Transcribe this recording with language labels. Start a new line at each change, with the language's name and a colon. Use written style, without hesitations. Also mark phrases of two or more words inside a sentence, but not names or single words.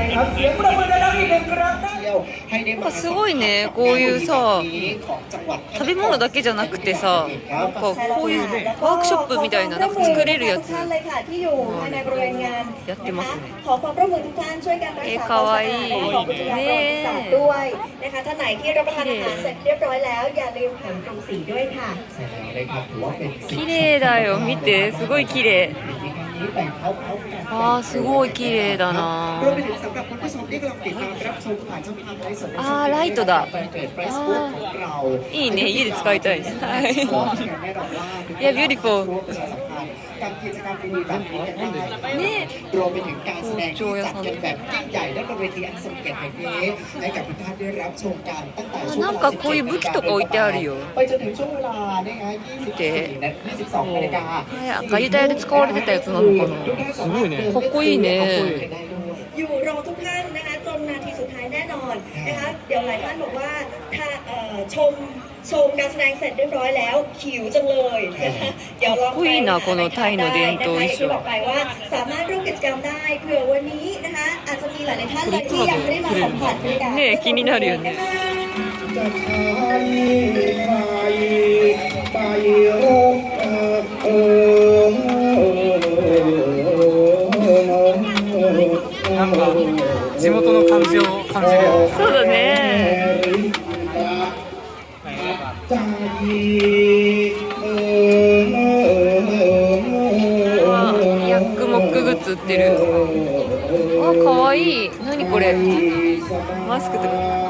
Thai: นะครับเสียงปรบมือดังๆอีกหนึ่งครั้งเที่ยวให้ได้มา
Japanese: すごいねこういうさ
Thai: ของจังหวัด
Japanese: 食べ物だけじゃなくてさなんかこういうワークショップみたいななんか作れるやつ
Thai: ท่านเลยค่ะที่อยู่ภายในบริเวณงาน
Japanese: やってますね
Thai: ขอความร่วมมือทุกท่านช่วยกันรักษาความสะอาดและของอุทยานประวัติศาสตร์ด้วยนะคะท่านไหนที่รับประทานอาหารเสร็จเรียบร้อยแล้วอย่าลืมหันตรงสีด้วยค่ะ ใช่แล้วเลยครับถือว่าเป็นสิ่ง
Japanese: 綺麗だよ見てすごい綺麗
Thai: นี้แต่งเขากัน
Japanese: あーすごい綺麗だな
Thai: รวมไปถึงสำหรับคุณผู้ชมที่กำลังติดตามรับชมผ่านช่องทางไลฟ์สด
Japanese: あーライトだ
Thai: แฟนเพจ Facebook ของเรา
Japanese: いいね家で使いたいはい
Thai: ก็แน่นอนว่า
Japanese: いや beautiful
Thai: ประชาสัมพันธ์กับกิจกรรมดีๆแบบนี้กันได้
Japanese: ね
Thai: รวมไปถึงการแสดงที่จัดกันแบบยิ่งใหญ่และบนเวทีอันทรงเกียรติแห่งนี้ให้กับทุกท่านได้รับชมกันตั้งแต่ช่วง
Japanese: なんかこういう武器とか置いてあるよ
Thai: ไปจนถึงช่วงเวลาเนี่ยฮะ24นาที22นาฬิกา
Japanese: ガユタヤで使われてたやつなのかなすごいねかっこいいね
Thai: อยู่รอทุกท่านนะคะจนนาทีสุดท้ายแน่นอนนะคะเดี๋ยวหลายท่านบอกว่าถ้าชมการแสดงเสร็จเรียบร้อยแล้วหิวจังเลยนะคะเดี๋ยวลองไป
Japanese: かっこいいなこのタイの伝統衣
Thai: ที่บอก
Japanese: 装
Thai: ไปว่าสามารถร่วมกิจกรรมได้เผื่อวันนี้นะคะอาจจะมีหลายๆท่านเลยที่ยังไม่ได้มาสัมผัสบรรยากาศ
Japanese: ねえ気になるよね
Thai: จะใช้ไฟไปรบ
Japanese: なんか地元の感じを感じるよそうだね
Thai: ใจ
Japanese: ヤックモックグッズ売ってるあかわいい何これマスクとか